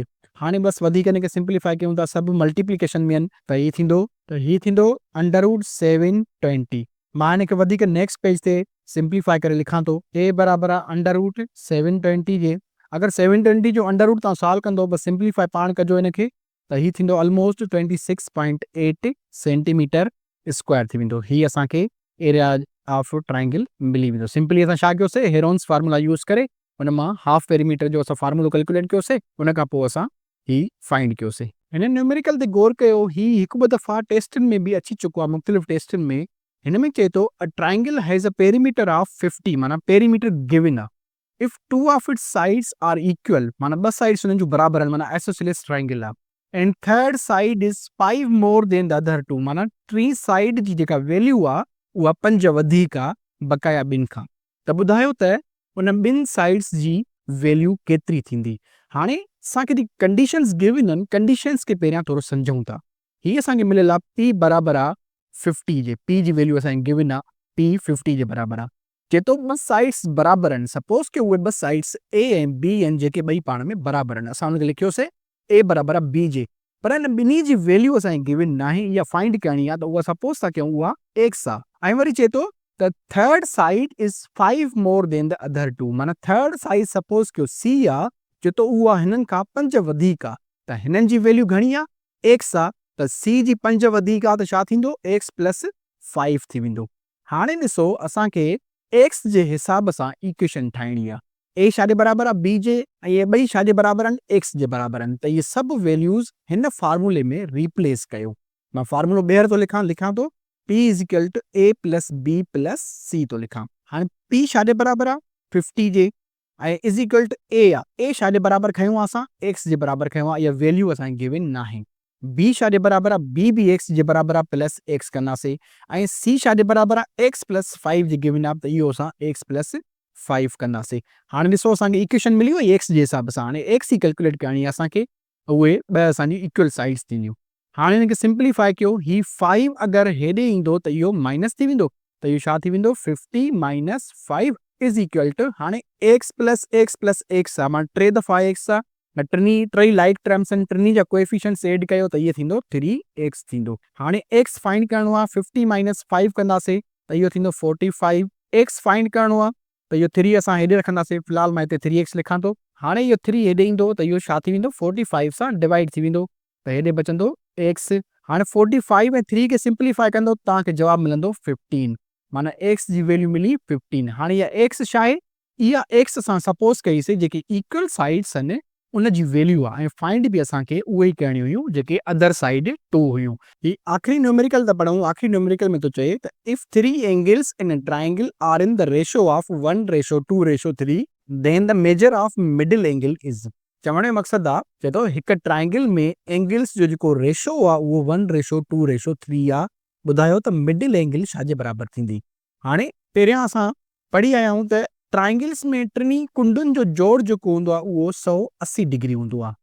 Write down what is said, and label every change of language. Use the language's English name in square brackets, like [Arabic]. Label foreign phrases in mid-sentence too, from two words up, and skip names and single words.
[Sindhi] हाणे बसि वधीक हिन खे सिंप्लीफाई कयूं था, सभु मल्टीप्लिकेशन में आहिनि। त ही थींदो [English] under root 720. [Sindhi] मां हिन खे वधीक [English] next page [Sindhi] ते सिंप्लीफाई करे लिखां थो। ए बराबरि आहे [English] under root 720 [Sindhi] जे। अगरि 720 जो [English] under root [Sindhi] तव्हां सॉल्व कंदो, बसि सिंप्लीफाई पाण कजो हिन खे, त ही थींदो [English] almost 26.8 centimeter square [Sindhi] थी वेंदो। ही असांखे [English] area of triangle [Sindhi] मिली वेंदो। सिंपली असां छा कयोसीं? [English] Heron's formula use [Sindhi] करे हुन मां [English] half perimeter [Sindhi] जो असां फार्मूलो कैलकुलेट कयोसीं, उन खां पोइ असां ही फाइंड कयोसीं। हिन न्यूमेरिकल ते गौर कयो, ही हिकु ॿ दफ़ा टेस्टनि में बि अची चुको आहे, मुख़्तलिफ़ टेस्टनि में। हिन में चए थो [English] a triangle has a perimeter of 50, [Sindhi] माना [English] perimeter given [Sindhi] आहे। [English] If two of its sides are equal, [Sindhi] माना ॿ साइड्स हुननि जूं बराबरि आहिनि, माना [English] isosceles triangle [Sindhi] आहे। [English] and third side is 5 more than the other 2, [Sindhi] माना टी साइड जी जेका वैल्यू आहे उहा 5 वधीक आहे बक़ाया ॿिनि खां। त ॿुधायो त उन ॿिनि साइड्स जी वैल्यू केतिरी थींदी। हाणे असांखे जेकी [English] conditions given [Sindhi] आहिनि, कंडीशन्स खे पहिरियां थोरो सम्झूं था। हीअ असांखे मिलियल आहे पी बराबरि आहे 50 जे। पी जी वैल्यू असांखे गिवन आहे, पी 50 जे बराबरि आहे। जेतो ॿ साइड्स बराबरि आहिनि, सपोज़ कि उहे ॿ साइड्स ए ऐं बी आहिनि, जेके ॿई पाण में बराबरि आहिनि। असां हुनखे लिखियोसीं ए बराबरि आहे बी जे, पर हिन ॿिन्ही जी वैल्यू असांखे गिवन न आहे, इहा फाइंड करणी आहे। त उहा सपोज़ था कयूं उहा एक्स आहे। ऐं वरी चए थो त [English] third side is 5 more than the other 2, [Sindhi] माना [English] third side [Sindhi] सपोज़ कयो सी आहे, चए थो उहा हिननि खां 5 वधीक आहे। त हिननि जी वैल्यू घणी आहे? एक्स आहे। त सी जी 5 वधीक आहे, त छा थींदो? [English] x plus 5 [Sindhi] थी वेंदो। हाणे ॾिसो, असांखे एक्स जे हिसाब सां इक्वेशन ठाहिणी आहे। ए छा जे बराबरि आहे? बी जे। ऐं इहे ॿई छा जे बराबरि आहिनि? एक्स जे बराबरि आहिनि। त इहे सभु वैल्यूज़ हिन फार्मूले में रिप्लेस कयो। मां फार्मूलो ॿीहर थो लिखां थो, [English] P is equal to A plus B plus C [Sindhi] थो लिखां। हाणे पी छा जे बराबरि आहे? 50 जे। ऐं [English] is equal to A [Sindhi] आहे। ए छा जे बराबरि खयूं आहे असां? एक्स जे बराबरि खयूं आहे। इहा वैल्यू असांखे गिवन न आहे। बी छा जे बराबरि आहे? बी बि एक्स जे बराबरि आहे, [English] plus x [Sindhi] कंदासीं। ऐं सी छा जे बराबरि आहे? [English] x plus 5 [Sindhi] जे गिवन आहे, त इहो असां [English] x plus 5 [Sindhi] कंदासीं। हाणे ॾिसो, असांखे इक्वेशन मिली वई एक्स जे हिसाब सां। हाणे एक्स ई कैलकुलेट करणी आहे असांखे, उहे ॿ असांजी [English] equal sides [Sindhi] थींदियूं। हाणे हिनखे सिंप्लीफाई कयो, ही 5 अगरि हेॾे ईंदो त इहो माइनस थी वेंदो, त इहो छा थी वेंदो? [English] 50 minus 5 is equal to, [Sindhi] हाणे [English] x plus x [Sindhi] आहे, माना 3 दफ़ा एक्स आहे। टई [English] like terms [Sindhi] आहिनि, टिनी जा [English] coefficients add [Sindhi] कयो त इहो थींदो 3x थींदो। हाणे एक्स फाइंड करिणो आहे, [English] 50 minus 5 [Sindhi] कंदासीं त इहो थींदो 45। एक्स फाइंड करिणो आहे त इहो 3 असां हेॾे रखंदासीं, फ़िलहाल मां हिते 3x लिखां थो। हाणे इहो 3 हेॾे ईंदो त इहो छा थी वेंदो 45 सां डिवाइड थी वेंदो, त हेॾे बचंदो x। हाणे 45 ऐं 3 खे सिंप्लीफाई कंदो तव्हांखे जवाबु मिलंदो 15, माना x जी वैल्यू मिली 15। हाणे इहा x छा आहे, इहा x असां सपोज़ कईसीं जेके [English] equal sides [Sindhi] आहिनि उन जी वैल्यू आहे, ऐं फाइंड बि असांखे उहे ई करणियूं हुयूं जेके [English] other side 2 [Sindhi] हुयूं। ही आख़िरी न्यूमेरिकल था पढ़ूं। आख़िरी न्यूमेरिकल में थो चए त [English] If 3 angles in a triangle are in the ratio of 1:2:3 then the measure of middle angle is. [Sindhi] चवण जो मक़सदु आहे, चए थो हिकु ट्रायंगल में एंगल्स जो जेको रेशो आहे उहो 1:2:3 आहे। ॿुधायो त [English] middle angle [Sindhi] छाजे बराबरि थींदी। हाणे पहिरियां असां पढ़ी आया आहियूं त ट्रायंगल्स में टिनी कुंडुनि जो जोड़ जेको हूंदो आहे उहो 180 डिग्री हूंदो आहे।